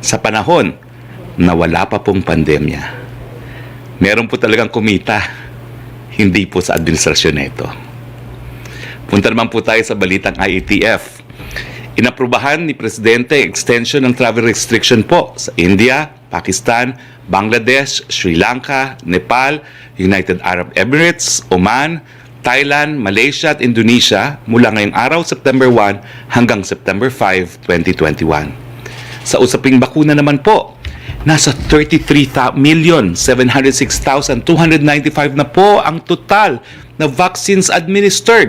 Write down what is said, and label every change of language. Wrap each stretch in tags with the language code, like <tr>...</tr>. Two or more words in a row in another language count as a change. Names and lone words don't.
<tl>sa panahon na wala pa pong pandemya. Meron po talagang kumita, hindi po sa administrasyon nito. Punta naman po tayo sa balitang IATF. Inaprubahan ni Presidente extension ng</tl> <en>travel restriction</en> <tl>po sa India, Pakistan, Bangladesh, Sri Lanka, Nepal, United Arab Emirates, Oman, Thailand, Malaysia at Indonesia mula ngayong araw September 1 hanggang September 5, 2021. Sa usaping bakuna naman po, nasa 33,706,295 na po ang total na</tl> <en>vaccines administered.</en>